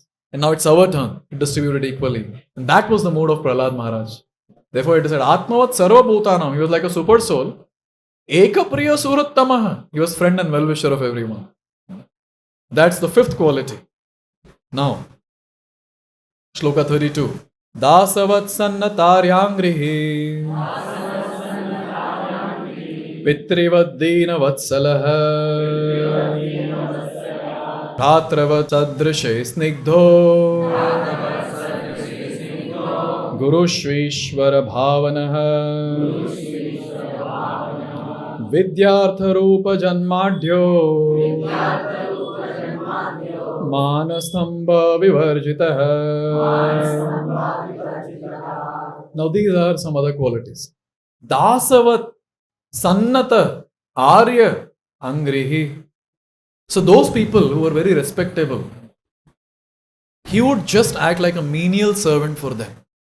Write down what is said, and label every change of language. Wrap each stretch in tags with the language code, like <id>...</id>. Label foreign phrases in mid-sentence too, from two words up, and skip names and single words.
<en>And now it's our turn to distribute it equally. And that was the mode of Prahlad Maharaj. Therefore it is said,</en> <sa>Atmavat Sarva Bhutanam.</sa> <en>He was like a super soul.</en> <sa>Eka Priya Surattamaha.</sa> <en>He was friend and well-wisher of everyone. That's the fifth quality. Now, Shloka 32.</en> <sa>Dasavat Sannataryangrihi Pitrivad Dina Vatsalaha Bhatravat Sadrishe Snigdho Guru Shvishwara Bhavanaha Vidyartha Rupa Janmadhyo Manastamba Vivarjitaha.</sa> <en>Now these are some other qualities.</en> <sa>Dasavat. Sannata, Arya, Angrihi.</sa> <en>So those people who were very respectable, he would just act like a menial servant for them.</en>